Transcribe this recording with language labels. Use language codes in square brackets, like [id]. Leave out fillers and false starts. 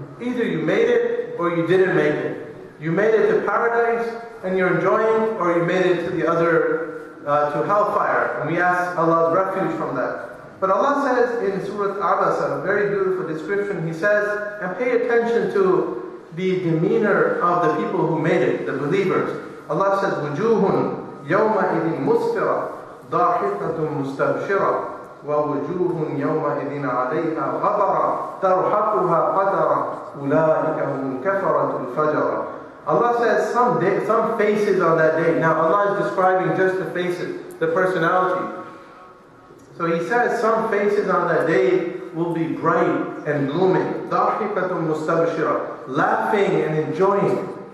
[en] Either you made it or you didn't make it. You made it to paradise and you're enjoying, or you made it to the other, to hellfire. And we ask Allah's refuge from that. But Allah says in Surah Abasa, a very beautiful description, He says, and pay attention to the demeanor of the people who made it, the believers. [ar] Allah says, وُجُوهٌ يَوْمَئِذٍ مُسْفِرَةٌ ضَاحِكَةٌ مُسْتَبْشِرَةٌ وَوُجُوهٌ يَوْمَئِذٍ عَلَيْهَا غَبَرَةٌ تَرْحَقُهَا قَتَرَةٌ أُولَٰئِكَ هُمُ الْكَفَرَةُ الْفَجَرَةُ. [en] Allah says some faces on that day. Now Allah is describing just the faces, the personality. So He says some faces on that day will be bright and blooming. [ar] ضَاحِكَةٌ مُسْتَبْشِرَةٌ, [en] laughing and enjoying.